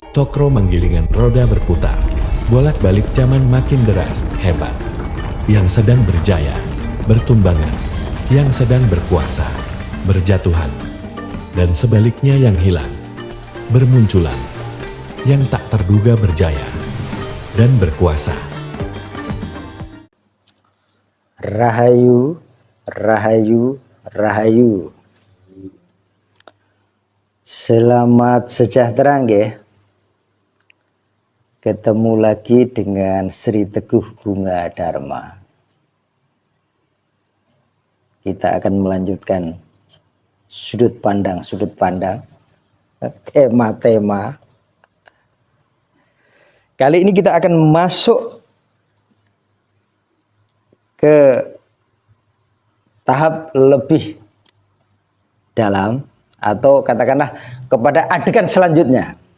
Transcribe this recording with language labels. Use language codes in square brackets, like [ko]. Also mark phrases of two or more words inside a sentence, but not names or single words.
[jv] Cokro menggilingan [id] roda berputar. Bolak-balik zaman makin deras, hebat. Yang sedang berjaya, bertumbangan. Yang sedang berkuasa, berjatuhan. Dan sebaliknya yang hilang, bermunculan. Yang tak terduga berjaya dan berkuasa. [jv] Rahayu, Rahayu, Rahayu. [id] Selamat sejahtera nggih. Ketemu lagi dengan Sri Teguh Bunga Dharma. Kita akan melanjutkan sudut pandang, tema-tema. Kali ini kita akan masuk ke tahap lebih dalam, atau katakanlah kepada adegan selanjutnya.